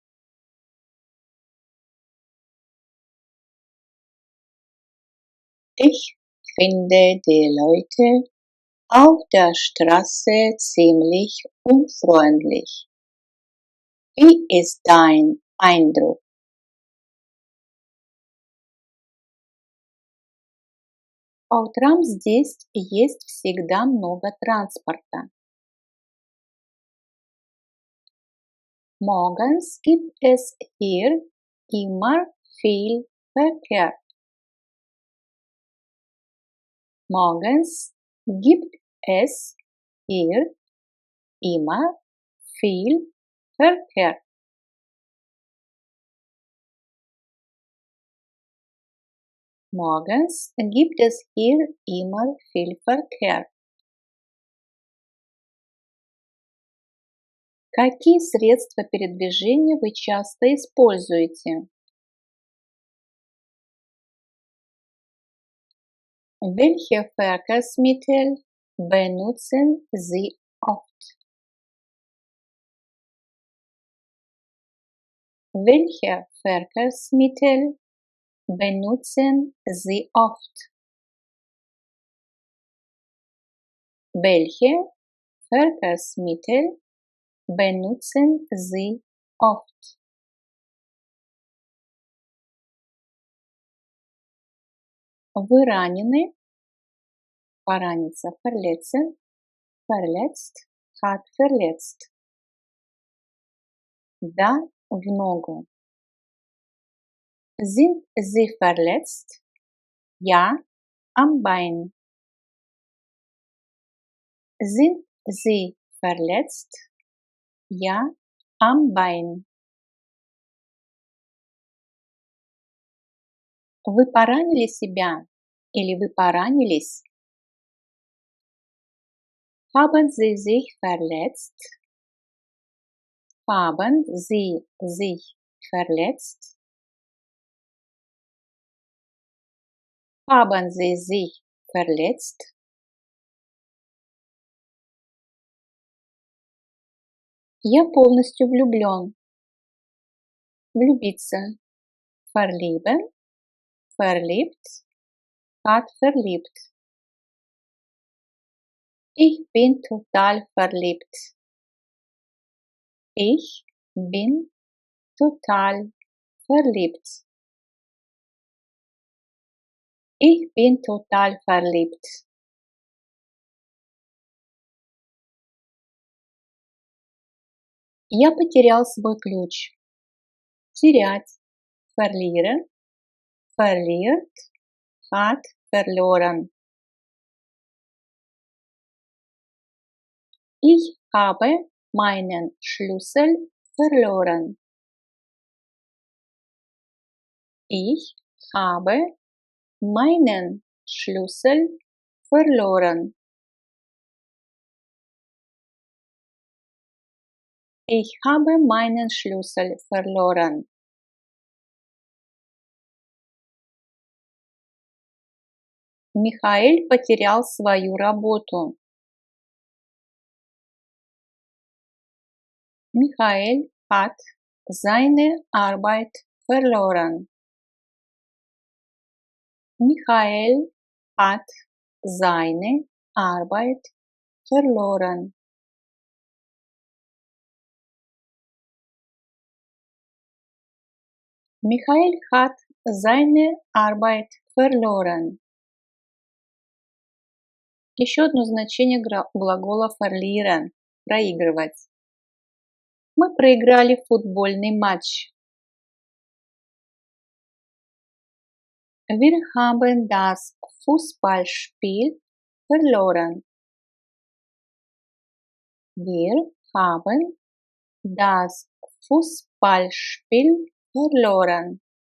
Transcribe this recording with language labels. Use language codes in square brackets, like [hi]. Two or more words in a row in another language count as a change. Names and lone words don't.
[de] Ich finde die Leute auf der Straße ziemlich unfreundlich. Wie ist dein Eindruck? [ru] По утрам здесь есть всегда много транспорта. [de] Morgens gibt es hier immer viel Verkehr. Morgens gibt es hier immer viel Verkehr. Morgens gibt es hier immer viel Verkehr. [ru] Какие средства передвижения вы часто используете? [de] Welche Verkehrsmittel benutzen Sie oft? Welche Verkehrsmittel benutzen Sie oft? Welche Verkehrsmittel benutzen Sie oft? [ru] Вы ранены? Пораниться, [de] verletzen, verletzt, hat verletzt. [ru] Да, в ногу. [de] Sind Sie verletzt? Ja, am Bein. Sind Sie verletzt? Ja, am Bein. [ru] Вы поранили себя или вы поранились? [de] Haben Sie sich verletzt? Haben Sie sich verletzt? Haben Sie sich verletzt? [ru] Я полностью влюблен. Влюбиться. [de] Verlieben, verliebt, hat verliebt. Ich bin total verliebt. Ich bin total verliebt. Ich bin total verliebt. [ru] Я потерял свой ключ. Терять. [de] Verlieren, verliert, hat verloren. Ich habe meinen Schlüssel verloren. Ich habe meinen Schlüssel verloren. Ich habe meinen Schlüssel verloren. [ru] Михаэль потерял свою работу. [de] Michael hat seine Arbeit verloren. Michael hat seine Arbeit verloren. Michael hat seine Arbeit verloren. [ru] Еще одно значение глагола verlieren – проигрывать. Мы проиграли футбольный матч. [de] Wir haben das Fußballspiel verloren. Wir haben das Fußballspiel verloren.